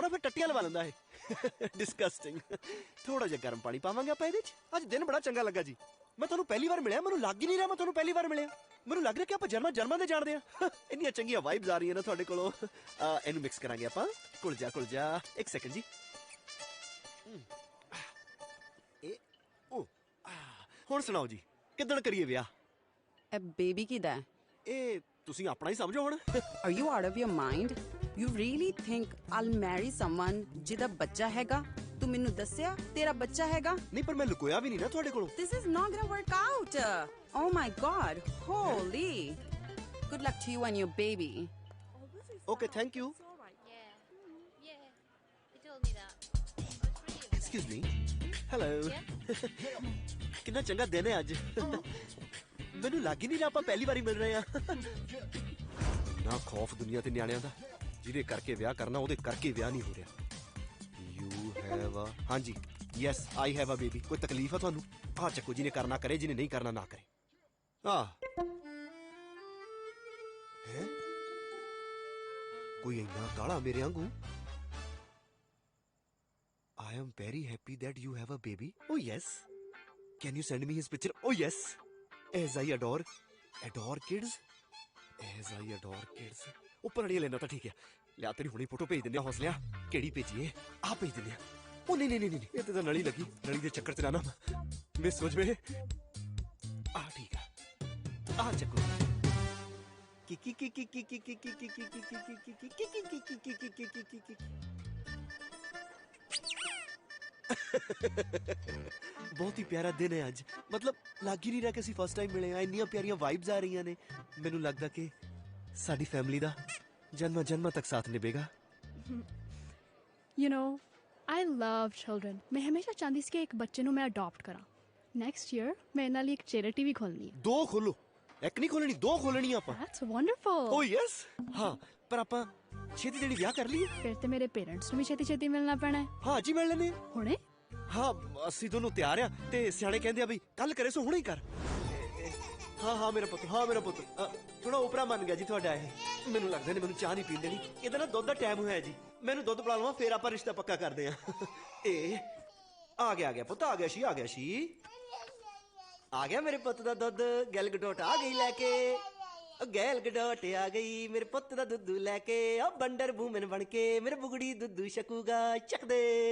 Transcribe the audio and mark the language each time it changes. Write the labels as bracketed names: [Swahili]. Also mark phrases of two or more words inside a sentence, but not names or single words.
[Punjabi] ਨਾ ਫਿਰ ਟੱਟੀਆਂ ਲਵਾ ਲੈਂਦਾ ਇਹ ਡਿਸਗਸਟਿੰਗ ਥੋੜਾ ਜਿਹਾ ਗਰਮ ਪਾਣੀ ਪਾਵਾਂਗੇ ਆਪਾਂ ਇਹਦੇ ਚ ਅੱਜ ਦਿਨ ਬੜਾ ਚੰਗਾ ਲੱਗਾ ਜੀ ਮੈਂ ਤੁਹਾਨੂੰ ਪਹਿਲੀ ਵਾਰ ਮਿਲਿਆ ਮੈਨੂੰ ਲੱਗ ਹੀ ਨਹੀਂ ਰਿਹਾ ਮੈਂ ਤੁਹਾਨੂੰ ਪਹਿਲੀ ਵਾਰ ਮਿਲਿਆ ਮੈਨੂੰ ਲੱਗ ਰਿਹਾ ਕਿ ਆਪਾਂ ਜਰਮਨ ਦੇ ਜਾਣਦੇ ਆ ਇੰਨੀਆਂ ਚੰਗੀਆਂ ਵਾਈਬਸ ਆ ਰਹੀਆਂ ਨੇ ਤੁਹਾਡੇ ਕੋਲੋਂ ਇਹਨੂੰ ਮਿਕਸ ਕਰਾਂਗੇ ਆਪਾਂ ਕੁਲ ਜਾ 1 ਸੈਕਿੰਡ ਜੀ ਇਹ ਉਹ ਹੁਣ ਸੁਣਾਓ ਜੀ ਕਿੱਦਣ ਕਰੀਏ ਵਿਆਹ ਇਹ ਬੇਬੀ ਕਿਦਾ ਹੈ ਇਹ ਤੁਸੀਂ ਆਪਣਾ ਹੀ ਸਮਝੋ ਹੁਣ [English] Are you out of your mind? You really think I'll marry someone [Punjabi] ਜਿਹਦਾ ਬੱਚਾ ਹੈਗਾ? ਤੂੰ ਮੈਨੂੰ ਦੱਸਿਆ ਤੇਰਾ ਬੱਚਾ ਹੈਗਾ? ਨਹੀਂ ਪਰ ਮੈਂ ਲੁਕੋਇਆ ਵੀ ਨਹੀਂ ਨਾ ਤੁਹਾਡੇ ਕੋਲੋਂ [English] This is not gonna work out. Oh my God. Holy. Good luck to you and your baby. Okay, thank you. Yeah. Yeah. They told me that. I was really Excuse me. Hello. [Punjabi] ਕਿੰਨਾ ਚੰਗਾ ਦਿਨ ਹੈ ਅੱਜ ਮੈਨੂੰ ਲੱਗ ਹੀ ਨਹੀਂ ਰਿਹਾ ਆਪਾਂ ਪਹਿਲੀ ਵਾਰੀ ਮਿਲ ਰਹੇ ਆ ਨਾ ਖੌਫ ਦੁਨੀਆ ਤੇ ਨਿਆਣਿਆਂ ਦਾ ਜਿਹਦੇ ਕਰਕੇ ਵਿਆਹ ਕਰਨਾ ਉਹਦੇ ਕਰਕੇ ਵਿਆਹ ਨਹੀਂ ਹੋ ਰਿਹਾ [English] you have a [Punjabi] ਹਾਂਜੀ [English] yes I have a baby [Punjabi] ਕੋਈ ਤਕਲੀਫ ਆ ਤੁਹਾਨੂੰ ਆ ਚੱਕੋ ਜਿਹਨੇ ਕਰਨਾ ਕਰੇ ਜਿਹਨੇ ਨਹੀਂ ਕਰਨਾ ਨਾ ਕਰੇ ਆ ਹੈ ਕੋਈ ਇੰਨਾ ਕਾਲਾ ਮੇਰੇ ਵਾਂਗੂ [English] I am very happy that you have a baby. Oh yes. Can you send me his picture? Oh yes. As I adore kids. As I adore kids. [Punjabi] ਉੱਪਰ ਅੜੀਆਂ ਲੈਣਾ ਤਾਂ ਠੀਕ ਹੈ ਲਿਆ ਤੇਰੀ ਹੁਣੀ ਫੋਟੋ ਭੇਜ ਦਿੰਦੇ ਆ ਹੌਸਲਿਆ ਕਿਹੜੀ ਭੇਜੀਏ ਆ ਭੇਜ ਦਿੰਦੇ ਆ ਉਹ ਨਹੀਂ ਇਹ ਤੇ ਤਾਂ ਨਲੀ ਲੱਗੀ ਨਲੀ ਦੇ ਚੱਕਰ ਚ ਨਾ ਮਿਸ ਹੋ ਜਵੇ ਆ ਠੀਕ ਆ ਆ ਚੱਕੋ ਬਹੁਤ ਹੀ ਪਿਆਰਾ ਦਿਨ ਹੈ ਅੱਜ ਮਤਲਬ ਲੱਗ ਹੀ ਨਹੀਂ ਰਿਹਾ ਕਿ ਅਸੀਂ [English] first time [Punjabi] ਮਿਲੇ ਆ ਇੰਨੀਆਂ ਪਿਆਰੀਆਂ ਵਾਈਬਸ ਆ ਰਹੀਆਂ ਨੇ ਮੈਨੂੰ ਲੱਗਦਾ ਕਿ ਸਾਡੀ ਫੈਮਿਲੀ ਦਾ ਜਨਮਾਂ ਤੱਕ ਸਾਥ ਨਿਭੇਗਾ [English] You know, I love children. [Punjabi] ਮੈਂ ਹਮੇਸ਼ਾ ਚਾਹੁੰਦੀ ਸੀ ਕਿ ਇੱਕ ਬੱਚੇ ਨੂੰ ਮੈਂ ਅਡਾਪਟ ਕਰਾਂ [English] next year [Punjabi] ਮੈਂ ਇਹਨਾਂ ਲਈ ਇੱਕ ਚੈਰਿਟੀ ਵੀ ਖੋਲਣੀ ਹੈ 2 ਖੋਲੋ ਇੱਕ ਨਹੀਂ ਖੋਲਣੀ 2 ਖੋਲਣੀ ਆਪਾਂ [English] That's wonderful. oh yes [Punjabi] ਹਾਂ ਪਰ ਆਪਾਂ ਛੇਤੀ ਜਿਹੜੀ ਵਿਆਹ ਕਰ ਲਈਏ ਫਿਰ ਤੇ ਮੇਰੇ ਪੇਰੈਂਟਸ ਨੂੰ ਵੀ ਛੇਤੀ ਮਿਲਣਾ ਪੈਣਾ ਹੈ ਹਾਂ ਜੀ ਮਿਲ ਲੈਨੇ ਹੁਣੇ ਹਾਂ ਅਸੀਂ ਦੋਨੋਂ ਤਿਆਰ ਆ ਤੇ ਸਿਆਣੇ ਕਹਿੰਦੇ ਆ ਬਈ ਕੱਲ ਕਰੇ ਸੋ ਹੁਣੇ ਹੀ ਕਰ ਹਾਂ ਮੇਰਾ ਪੁੱਤ ਥੋੜਾ ਉਪਰਾ ਮੰਨ ਗਿਆ ਜੀ ਤੁਹਾਡਾ ਇਹ ਮੈਨੂੰ ਲੱਗਦਾ ਨੇ ਮੈਨੂੰ ਚਾਹ ਨਹੀਂ ਪੀਣ ਦੇਣੀ ਇਹਦਾ ਨਾ ਦੁੱਧ ਦਾ ਟਾਈਮ ਹੋਇਆ ਜੀ ਮੈਨੂੰ ਦੁੱਧ ਪਿਲਾ ਲਵਾਂ ਫੇਰ ਆਪਾਂ ਰਿਸ਼ਤਾ ਪੱਕਾ ਕਰਦੇ ਆ ਇਹ ਆ ਗਿਆ ਪੁੱਤ ਆ ਗਿਆ ਸੀ ਆ ਗਿਆ ਮੇਰੇ ਪੁੱਤ ਦਾ ਦੁੱਧ ਗੈਲ ਗਡੋਟ ਆ ਗਈ ਲੈ ਕੇ ਗੈਲ ਗਡੋਟ ਆ ਗਈ ਮੇਰੇ ਪੁੱਤ ਦਾ ਦੁੱਧ ਲੈ ਕੇ ਆ ਬੰਡਰ ਬੂਮਨ ਬਣ ਕੇ ਮੇਰੇ ਬੁਗੜੀ ਦੁੱਧ ਛਕੂਗਾ ਚੱਕ ਦੇ